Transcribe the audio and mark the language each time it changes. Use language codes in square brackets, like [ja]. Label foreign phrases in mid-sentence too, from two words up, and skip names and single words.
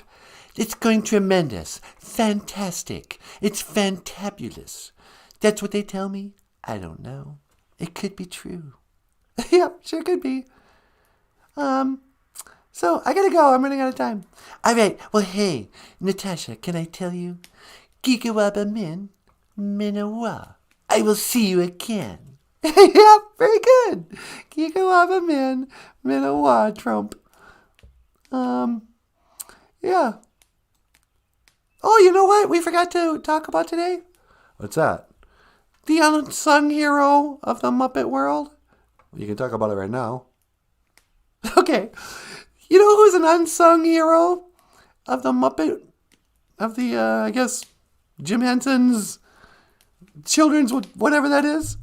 [en] It's going tremendous. Fantastic. It's fantabulous. That's what they tell me. I don't know. It could be true. Yep, sure could be. So I gotta go. I'm running out of time. All right. Well, hey, Natasha, can I tell you? [oj] Gigawaba min, minawa. [en] I will see you again. Yep, very good. [oj] Gigawaba min, minawa, Trump. [en] Yeah. Oh, you know what we forgot to talk about today? What's that? The unsung hero of the Muppet world. You can talk about it right now. Okay. You know who's an unsung hero of the Muppet, of the, I guess, Jim Henson's children's, whatever that is?